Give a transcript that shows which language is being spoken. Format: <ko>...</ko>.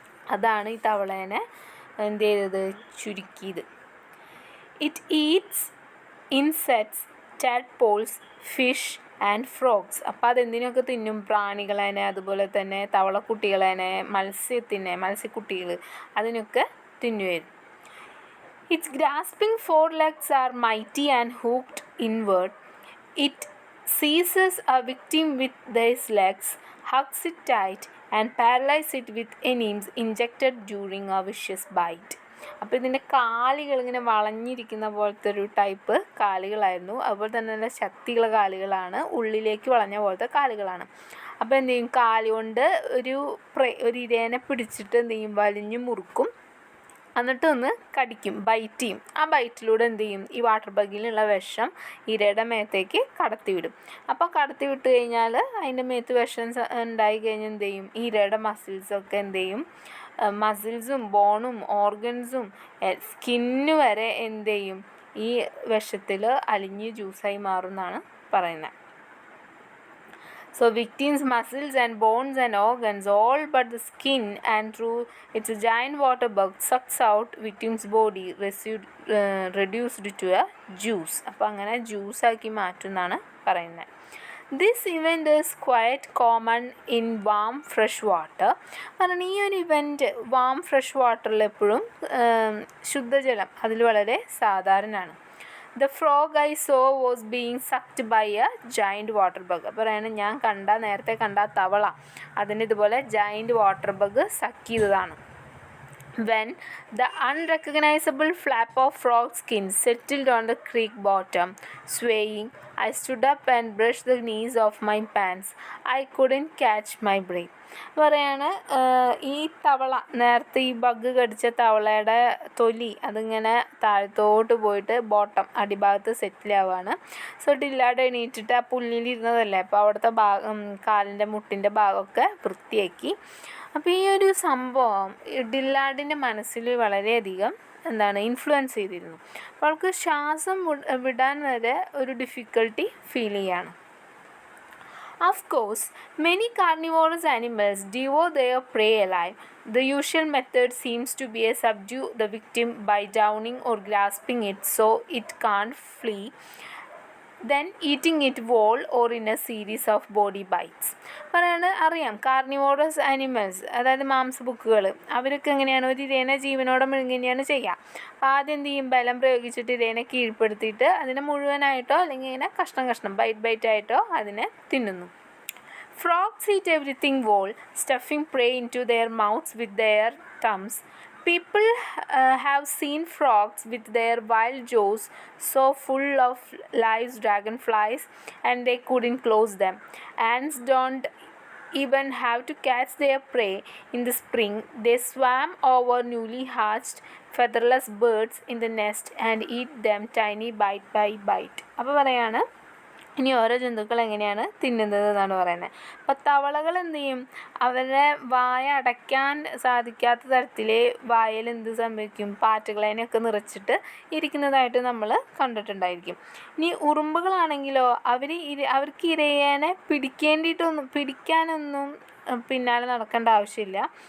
<ml>അതാണ് ഈ തവളേനെ എന്ത് ചെയ്തത്, ചുരുക്കിയത്.</ml> <en>It eats insects, tadpoles, fish and frogs.</en> <ml>അപ്പോൾ അതെന്തിനൊക്കെ തിന്നും, പ്രാണികളേനെ, അതുപോലെ തന്നെ തവളക്കുട്ടികളേനെ, മത്സ്യക്കുട്ടികൾ അതിനൊക്കെ തിന്നുമായിരുന്നു.</ml> <en>Its grasping forelegs are mighty and hooked inward. It seizes a victim with these legs, hugs it tight, and paralyzes it with enzymes injected during a vicious bite.</en> <ml>അപ്പോൾ ഇതിൻ്റെ കാലുകൾ ഇങ്ങനെ വളഞ്ഞിരിക്കുന്ന പോലത്തെ ഒരു ടൈപ്പ് കാലുകളായിരുന്നു. അതുപോലെ തന്നെ നല്ല ശക്തിയുള്ള കാലുകളാണ്, ഉള്ളിലേക്ക് വളഞ്ഞ പോലത്തെ കാലുകളാണ്. അപ്പോൾ എന്ത് ചെയ്യും, കാലുകൊണ്ട് ഒരു ഇരേനെ പിടിച്ചിട്ട് എന്ത് ചെയ്യും, വലിഞ്ഞു മുറുക്കും, എന്നിട്ട് ഒന്ന് കടിക്കും, ബൈറ്റ് ചെയ്യും. ആ ബൈറ്റിലൂടെ എന്ത് ചെയ്യും, ഈ വാട്ടർ ബഗിലുള്ള വിഷം ഇരയുടെ മേത്തേക്ക് കടത്തിവിടും. അപ്പോൾ കടത്തി വിട്ട് കഴിഞ്ഞാൽ അതിൻ്റെ മേത്ത് വിഷം ഉണ്ടായി കഴിഞ്ഞാൽ എന്ത് ചെയ്യും, ഈ ഇരയുടെ മസിൽസൊക്കെ എന്ത് ചെയ്യും, മസിൽസും ബോണും ഓർഗൻസും സ്കിന്ന് വരെ എന്ത് ചെയ്യും, ഈ വിഷത്തിൽ അലിഞ്ഞ് ജ്യൂസായി മാറും എന്നാണ് പറയുന്നത്.</ml> <en>So victims' muscles and bones and organs, all but the skin, and through its giant water bug sucks out victim's body reduced to a juice.</en> <ml>അപ്പോൾ അങ്ങനെ ജ്യൂസാക്കി മാറ്റുമെന്നാണ് പറയുന്നത്.</ml> <en>This event is quite common in warm fresh water.</en> <ml>കാരണം ഈ ഒരു event warm fresh വാട്ടറിൽ എപ്പോഴും ശുദ്ധജലം അതിൽ വളരെ സാധാരണമാണ്.</ml> <en>The frog I saw was being sucked by a giant water bug.</en> <ml>അപ്പോൾ പറയുന്നത് ഞാൻ നേരത്തെ കണ്ട തവള അതിന് ഇതുപോലെ ജയൻറ്റ് വാട്ടർ ബഗ് സക്ക് ചെയ്തതാണ്.</ml> <en>When the unrecognizable flap of frog skin settled on the creek bottom, swaying, I stood up and brushed the knees of my pants. I couldn't catch my breath.</en> <ml>പറയാണ് ഈ തവള നേരത്തെ ഈ bug കടിച്ച തവളയുടെ തൊലി അതിങ്ങനെ താഴത്തോട്ട് പോയിട്ട് ബോട്ടം അടിഭാഗത്ത് സെറ്റിലാവുകയാണ്. സോ ഡില്ലാഡ് എണീറ്റിട്ട് ആ പുല്ലിലിരുന്നതല്ലേ, അപ്പോൾ അവിടുത്തെ കാലിൻ്റെ മുട്ടിൻ്റെ ഭാഗമൊക്കെ വൃത്തിയാക്കി. അപ്പോൾ ഈ ഒരു സംഭവം ഡില്ലാഡിൻ്റെ മനസ്സിൽ വളരെയധികം ഇൻഫ്ലുവൻസ് ചെയ്തിരുന്നു. അപ്പോൾ അവൾക്ക് ശ്വാസം വിടാൻ വരെ ഒരു ഡിഫിക്കൽട്ടി ഫീൽ ചെയ്യാണ്.</ml> <en>Of course, many carnivorous animals devour their prey alive. The usual method seems to be to subdue the victim by drowning or grasping it so it can't flee, then eating it whole or in a series of body bites.</en> <ml>അറിയാം carnivorous animals, അതായത് മാംസബുക്കുകൾ, അവരൊക്കെ എങ്ങനെയാണ് ഒരു ഇരേനെ ജീവനോടെ മുഴുങ്ങനെയാണ് ചെയ്യുക. അപ്പോൾ ആദ്യം എന്ത് ചെയ്യും, ബലം പ്രയോഗിച്ചിട്ട് ഇരേനെ കീഴ്പ്പെടുത്തിയിട്ട് അതിനെ മുഴുവനായിട്ടോ അല്ലെങ്കിൽ ഇങ്ങനെ കഷ്ണം ബൈറ്റ് ആയിട്ടോ അതിനെ തിന്നുന്നു.</ml> <en>Frogs eat everything whole, stuffing prey into their mouths with their thumbs. People have seen frogs with their wild jaws so full of live dragonflies and they couldn't close them. Ants don't even have to catch their prey in the spring. They swam over newly hatched featherless birds in the nest and eat them tiny bite by bite.</en> <ml>അപ്പോൾ പറയാണ് ഇനി ഓരോ ജന്തുക്കൾ എങ്ങനെയാണ് തിന്നുന്നത് എന്നാണ് പറയുന്നത്. അപ്പോൾ തവളകൾ എന്ത് ചെയ്യും, അവരുടെ വായ അടയ്ക്കാൻ സാധിക്കാത്ത തരത്തിൽ വായയിൽ എന്ത് സംഭവിക്കും, പാറ്റകളേനെയൊക്കെ നിറച്ചിട്ട് ഇരിക്കുന്നതായിട്ട് നമ്മൾ കണ്ടിട്ടുണ്ടായിരിക്കും. ഇനി ഉറുമ്പുകളാണെങ്കിലോ അവർക്ക് ഇരയേനെ പിടിക്കാനൊന്നും പിന്നാലെ നടക്കേണ്ട ആവശ്യമില്ല.</ml>